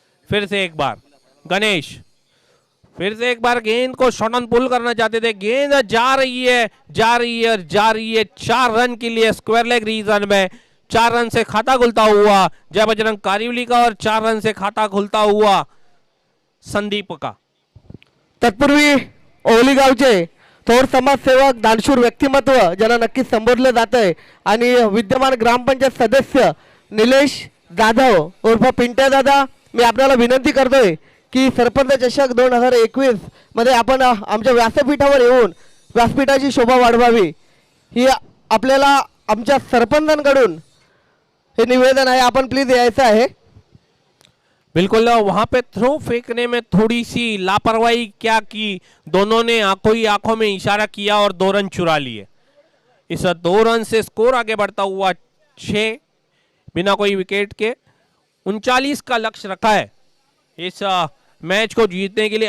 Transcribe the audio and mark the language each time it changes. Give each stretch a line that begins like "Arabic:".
Hindi: फिर से एक बार गणेश, फिर से एक बार गेंद को शॉट ऑन पुल करना चाहते थे. गेंद जा रही है जा रही है जा रही है. 4 रन के लिए स्क्वायर लेग रीजन में 4 रन से खाता खुलता हुआ जय बजरंग कारिवली का और 4 रन से खाता खुलता हुआ संदीप का.
Marathi: तत्पूर्वी ओवली गावचे थोर समाजसेवक, दानशूर व्यक्तिमत्व ज्यांना नक्कीच संबोधलं जात आहे आणि विद्यमान ग्रामपंचायत सदस्य निलेश जाधव उर्फ पिंट्या दादा, मी आपल्याला विनंती करतोय की सरपंच चषक 2021 मध्ये आपण आमच्या व्यासपीठावर येऊन व्यासपीठाची शोभा वाढवावी ही आपल्याला आमच्या सरपंचांकडून हे निवेदन आहे. आपण प्लीज यायचं आहे.
Hindi: बिल्कुल. वहां पे थ्रो फेंकने में थोड़ी सी लापरवाही क्या की, दोनों ने आंखों ही आंखों में इशारा किया और 2 रन चुरा लिए. इस 2 रन से स्कोर आगे बढ़ता हुआ 6 बिना कोई विकेट के 39 का लक्ष्य रखा है इस मैच को जीतने के लिए.